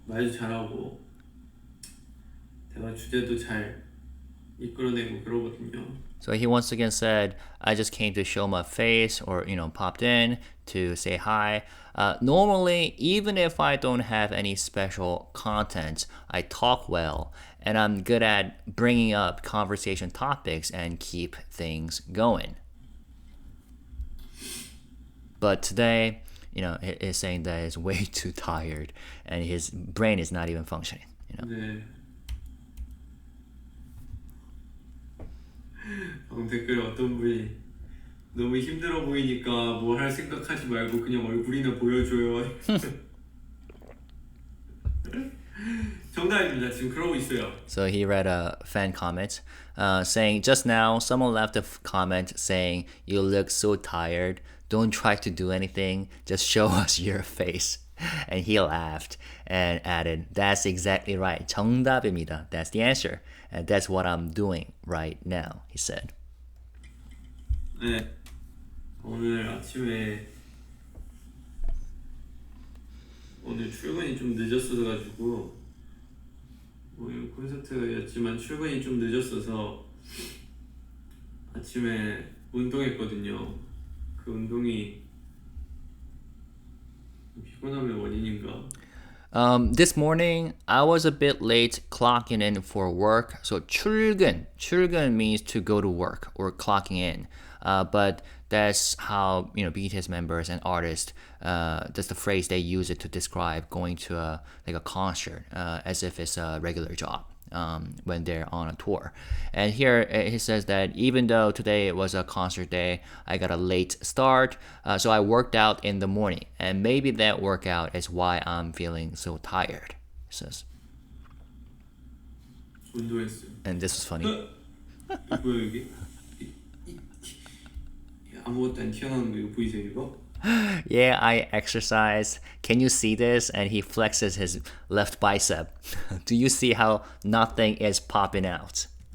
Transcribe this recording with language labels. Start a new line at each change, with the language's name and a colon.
Korean: 말도 잘하고 대화 주제도 잘 이끌어내고 그러거든요.
English: So he once again said, I just came to show my face or, popped in to say hi. Normally, even if I don't have any special content, I talk well and I'm good at bringing up conversation topics and keep things going. But today, he's saying that he's way too tired and his brain is not even functioning.
Korean: 네. 댓글에 어떤 분이 너무 힘들어 보이니까 뭐 할 생각하지 말고 그냥 얼굴이나 보여줘요. 정답입니다. 지금 그러고 있어요.
English: So he read a fan comment saying, just now someone left a comment saying, you look so tired. Don't try to do anything. Just show us your face. And he laughed and added, that's exactly right.
Korean: 정답입니다.
English: That's the answer. And that's what I'm doing right now, he said.
Korean: 네. 오늘 아침에 오늘 출근이 좀 늦었어서 가지고 오늘 콘서트였지만 출근이 좀 늦었어서 아침에 운동했거든요. 그 운동이 피곤함의 원인인가?
English: This morning, I was a bit late clocking in for work. So 출근 means to go to work or clocking in. But that's how BTS members and artists. That's the phrase they use it to describe going to a concert, as if it's a regular job. When they're on a tour. And here he says that even though today was a concert day, I got a late start, so I worked out in the morning, and maybe that workout is why I'm feeling so tired, he says.
Korean: 운동했어요.
English: And this was funny.
Korean: 뭐야 여기? 아무것도 안 튀어나오는 거 이거 보이세요 이거?
English: Yeah, I exercise. Can you see this? And he flexes his left bicep. Do you see how nothing is popping out?